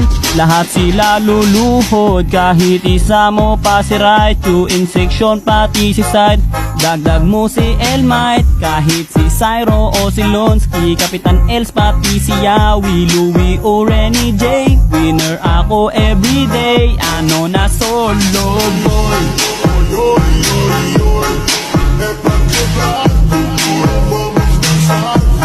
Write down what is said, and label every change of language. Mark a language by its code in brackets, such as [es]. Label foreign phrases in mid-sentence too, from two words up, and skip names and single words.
[tl] Lahat sila luluhod, kahit isa mo pa si Raichu. In section pati si Side, dagdag mo si Elmite. Kahit si Cyro o si Lonsky, Kapitan Els pati si Yawi, Louie o Renny J. Winner ako everyday, ano na [en] solo boy. [pt] Oi, oi, oi, é pra quebrar tudo, vamos dançar.